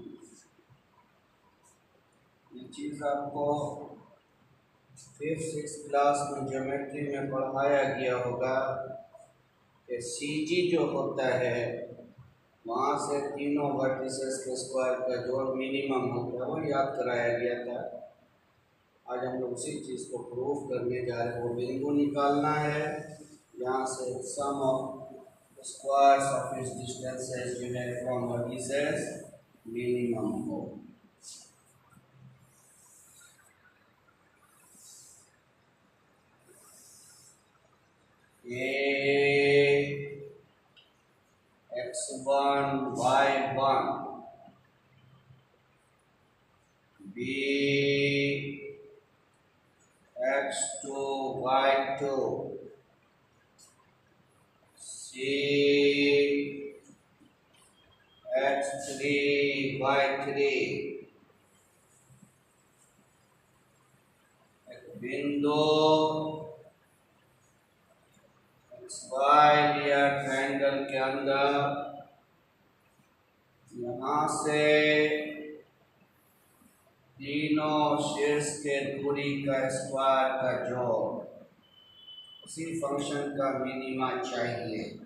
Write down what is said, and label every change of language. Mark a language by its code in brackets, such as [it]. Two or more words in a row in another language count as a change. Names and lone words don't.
[hi] ये चीज़ आपको 5th-6th क्लास में ज्योमेट्री में पढ़ाया गया होगा कि CG जो होता है वहाँ से तीनों वर्टिसेस के स्क्वायर का जोड़ मिनिमम होता है, वो याद कराया गया था। आज हम लोग उसी चीज़ को प्रूफ करने जा रहे हैं। वो बिंदु निकालना है यहाँ से [en] sum of squares of its distances from vertices minimum [hi] हो। x1 y1 b x2 y2 c x3 y3 एक बिंदु XY लिया ट्रायंगल के अंदर, यहाँ से तीनों शीर्ष के दूरी का स्क्वायर का जोड़, उसी फंक्शन का मिनिमा चाहिए।